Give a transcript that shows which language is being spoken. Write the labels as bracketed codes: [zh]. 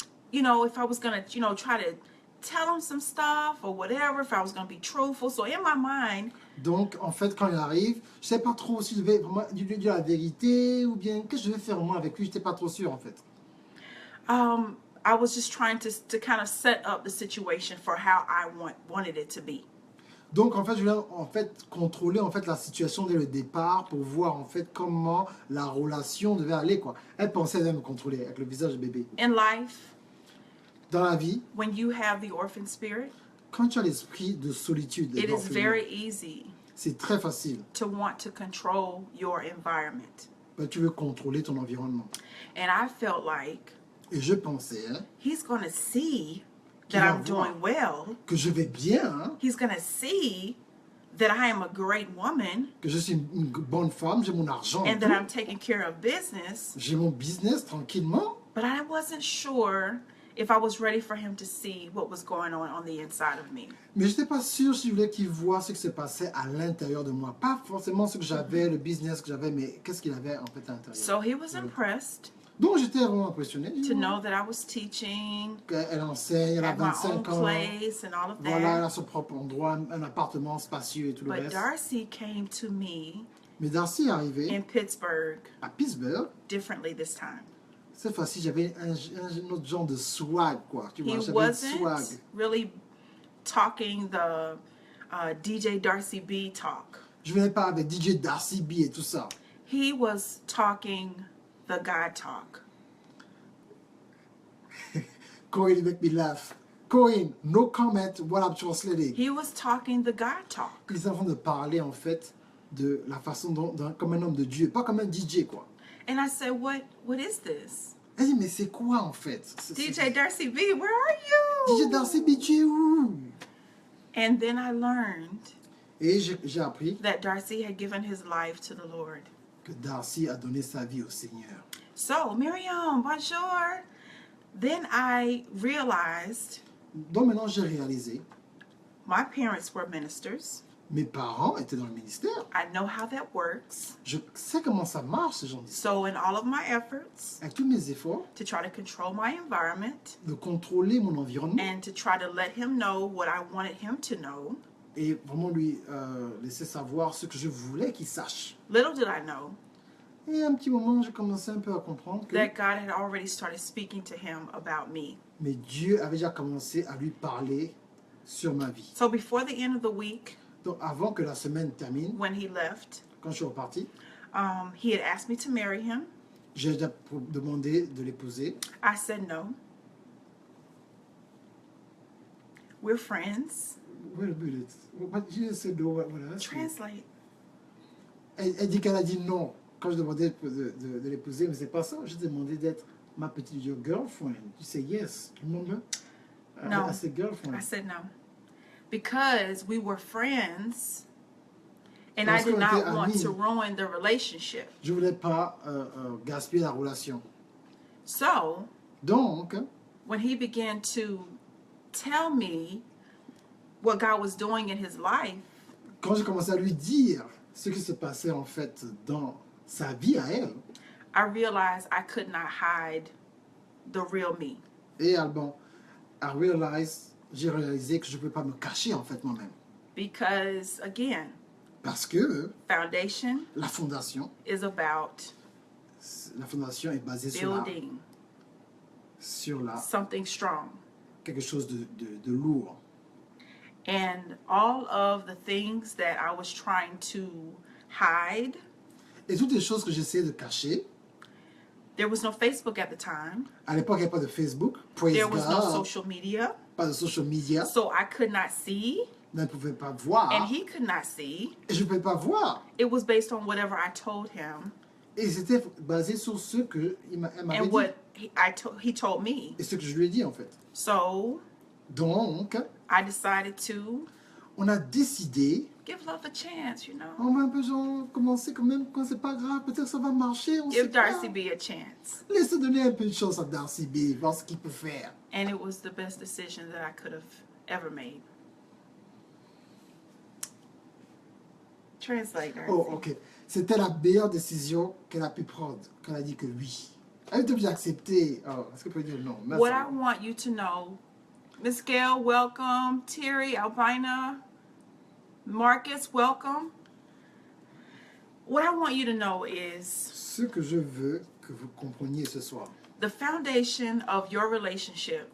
[en] You know, if I was gonna, you know, try to tell him some stuff or whatever. If I was gonna be truthful. So in my mind. [fr] Donc, en fait, quand il arrive, je ne sais pas trop si je vais vraiment lui dire la vérité ou bien qu'est-ce que je vais faire moi avec lui, je n'étais pas trop sûr en fait. [en] I was just trying to kind of set up the situation for how I wanted it to be. [fr] Donc, en fait, je voulais en fait contrôler en fait la situation dès le départ pour voir en fait comment la relation devait aller quoi. Elle pensait elle me contrôler avec le visage de bébé. [en] In life, [fr] Dans la vie, [en] when you have the orphan spirit, [fr] quand tu as l'esprit de solitude, [en] it is [fr] d'orphelinat, [en] very easy [fr] c'est très facile. [en] to want to control your environment. [fr] Ben, tu veux contrôler ton environnement. [en] And I felt like [fr] Et je pensais hein, [en] he's going to see [fr] Qu'il [en] that [fr] voir. [en] doing well. [fr] que je vais bien, hein, [en] He's going to see that I am a great woman [fr] que je suis une bonne femme, j'ai mon argent, et [en] and that [fr] tout. [en] I'm taking care of business. [fr] J'ai mon business tranquillement. [en] But I wasn't sure if I was ready for him to see what was going on the inside of me. [fr] Mais je n'étais pas sûr si je voulais qu'il voit ce qui se passait à l'intérieur de moi. Pas forcément ce que j'avais, le business que j'avais, mais qu'est-ce qu'il avait en fait à l'intérieur. [en] So he was impressed [fr] Donc j'étais vraiment impressionné. [en] to know that I was teaching [fr] Elle enseigne, elle a [en] at my own [fr] 25 ans. [en] place and all of [fr] Voilà, elle [en] that. [fr] a son propre endroit, un appartement spacieux et tout le [en] But Darcy came to me [fr] Mais Darcy est arrivé [en] in Pittsburgh [fr] à Pittsburgh. [en] differently this time. [fr] Cette fois-ci, j'avais un autre genre de swag, quoi. Tu vois, [en] He [fr] j'avais un [en] wasn't [fr] swag. [en] really talking the DJ Darcy B talk. [fr] Je venais pas avec DJ Darcy B et tout ça. [en] He was talking the God talk. Corinne, you make me laugh. Corinne, no comment what I'm translating. He was talking the God talk. [fr] Ils sont en train de parler, en fait, de la façon dont, comme un homme de Dieu, pas comme un DJ, quoi. [en] And I said, what is this? [fr] Elle dit, mais c'est quoi, en fait? [en] DJ Darcy B, where are you? [fr] DJ Darcy B, tu es où? [en] And then I learned [fr] Et j'ai appris [en] that Darcy had given his life to the Lord. [fr] que Darcy a donné sa vie au Seigneur. [en] So, Miriam, bonjour. Then I realized [fr] Donc maintenant, j'ai réalisé, [en] my parents were ministers. [fr] mes parents étaient dans le ministère. [en] I know how that works. [fr] Je sais comment ça marche, ce genre d'histoire. [en] So, in all of my efforts [fr] Avec tous mes efforts [en] to try to control my environment [fr] de contrôler mon environnement [en] and to try to let him know what I wanted him to know, [fr] et vraiment lui laisser savoir ce que je voulais qu'il sache. [en] little did I know [fr] Et à un petit moment, j'ai commencé un peu à comprendre que [en] that God had already started speaking to him about me. [fr] mais Dieu avait déjà commencé à lui parler sur ma vie. [en] So, before the end of the week, [fr] Donc avant que la semaine termine, [en] when he left, [fr] quand je suis reparti, [en] he had asked me to marry him. [fr] j'ai déjà demandé de l'épouser. [en] I said no. We're friends. Wait a minute. What you said no, what else? Translate. [fr] Elle dit qu'elle a dit non quand je demandais de l'épouser, mais c'est pas ça. J'ai demandé d'être ma petite girlfriend. Tu sais [en] yes. [fr] Tu [en] remember? No. I said girlfriend. I said no. Because we were friends and I [fr] Parce [en] did [fr] qu'on [en] not [fr] était [en] want [fr] amis. [en] to ruin the relationship. [fr] Je voulais pas gaspiller la relation. [en] So, [fr] Donc, [en] when he began to tell me what God was doing in his life, [fr] quand j'ai commencé à lui dire ce qui se passait en fait dans sa vie à elle, [en] I realized I could not hide the real me. [fr] et bon, j'ai réalisé que je ne peux pas me cacher en fait moi-même. [en] Because, again, [fr] Parce que [en] foundation [fr] la fondation [en] is about [fr] est basée sur [en] building something strong. [fr] quelque chose de lourd. [en] And all of the things that I was trying to hide, [fr] Et toutes les choses que j'essayais de cacher, [en] there was no Facebook at the time. [fr] à l'époque, il n'y avait pas de Facebook, [en] praise There was no God, social media. [fr] pas de [en] social media, So I could not see, [fr] ne pouvait pas voir, [en] and he could not see. [fr] et je ne pouvais pas voir. [en] It was based on whatever I told him [fr] Et c'était basé sur ce que elle m'avait [en] and [fr] dit, [en] what he told me. [fr] et ce que je lui ai dit en fait. [en] So [fr] Donc, [en] I decided to [fr] on a décidé, [en] give love a chance, you know. [fr] on va un peu genre commencer quand même, quand c'est pas grave, peut-être ça va marcher, on sait [en] Give [fr] pas. [en] Darcy B a chance. [fr] Laissez donner un peu de chance à Darcy B, voir ce qu'il peut faire. [en] And it was the best decision that I could have ever made. Translate, Darcy. Oh, ok. [fr] C'était la meilleure décision qu'elle a pu prendre, qu'elle a dit que oui. Elle était obligée d'accepter. Oh, est-ce que peut dire non? Merci. [en] What I want you to know, Miss Gail, welcome. Terry, Albina, Marcus, welcome. What I want you to know is [fr] Ce que je veux que vous compreniez ce soir, [en] the foundation of your relationship